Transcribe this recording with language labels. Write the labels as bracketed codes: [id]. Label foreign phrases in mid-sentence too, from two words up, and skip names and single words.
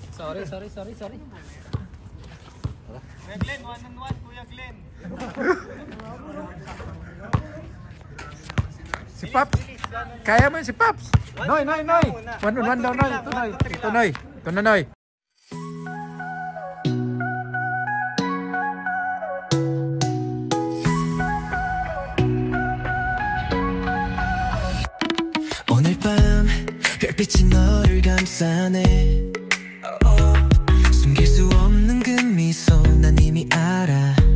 [en] Sorry. [tl] Kuya Glenn, 1-on-1, Kuya Glenn. Si Pops. Kaya mo yun si Pops. Noy. 1-on-1 daw, Noy. Ito, Noy. Ito, Noy. Ito na, Noy. [ko] 오늘 밤 별빛이 너를 감싸네 숨길 수 없는 그 미소 난 이미 알아